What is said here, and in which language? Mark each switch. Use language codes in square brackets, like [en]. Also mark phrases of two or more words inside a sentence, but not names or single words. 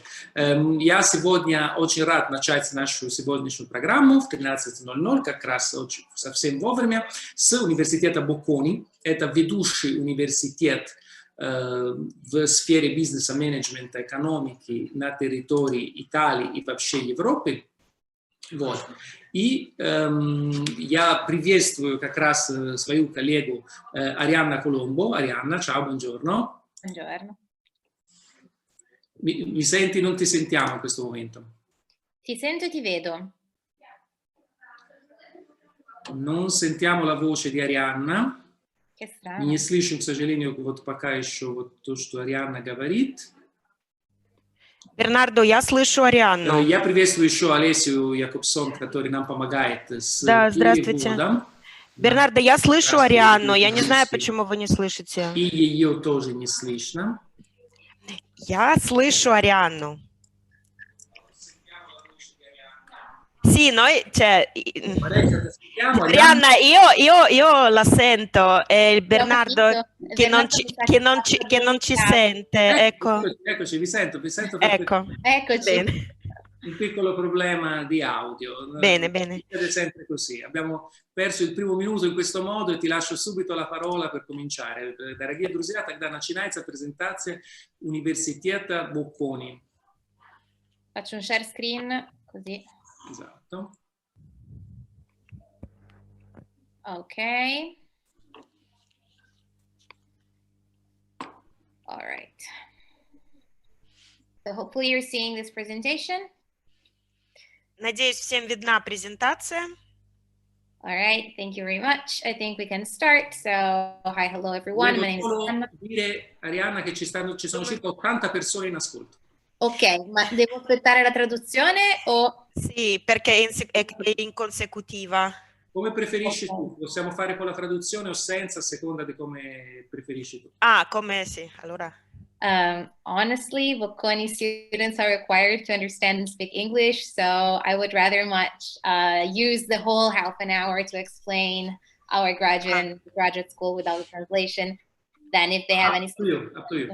[ru] Я сегодня очень рад начать нашу сегодняшнюю программу в 13:00, как раз совсем вовремя, с университета Bocconi. Это ведущий университет в сфере бизнеса, менеджмента, экономики на территории Италии и вообще Европы. Вот. И я приветствую как раз свою коллегу Arianna Colombo. [it] Arianna, ciao, buongiorno. Buongiorno. Mi senti? Non ti sentiamo in questo momento. Ti sento e ti vedo. Non sentiamo la voce di Arianna. Che strano. [ru] Не слышим, к сожалению, вот пока еще вот то, что Арианна говорит. Бернардо, я слышу Арианну. Я приветствую еще Олесю Якобсон, который нам помогает с здравствуйте. переводом. Бернардо, я слышу Арианну, я не знаю, почему вы не слышите. И ее тоже не слышно. Я слышу Арианну. [it] Sì, noi, cioè, Arianna, io la sento, è il Bernardo che non ci sente, ecco. Eccoci, vi sento Ecco. Eccoci. Bene. Un piccolo problema di audio. Bene, bene. Succede sempre così. Abbiamo perso il primo minuto in questo modo e ti lascio subito la parola per cominciare. [ru] Дорогие друзья, тогда начинается презентация Университета Bocconi. [it] Faccio un [en] share screen, [it] così. Esatto. [en] Ok. All right. So hopefully you're seeing this presentation. [ru] Надеюсь, всем видна презентация. [en] All right, thank you very much. I think we can start. So, hi, hello everyone. My name is Arianna. [it] Dire, Arianna, che ci sono circa 80 persone in ascolto. Ok, ma devo aspettare la traduzione o... Sì, perché è in consecutiva. Come preferisci tu? Possiamo fare con la traduzione o senza, a seconda di come preferisci tu. Ah, come sì, allora. [en] Honestly, Bocconi students are required to understand and speak English, so I would rather much use the whole half an hour to explain our graduate school without the translation than if they have any... Up to you.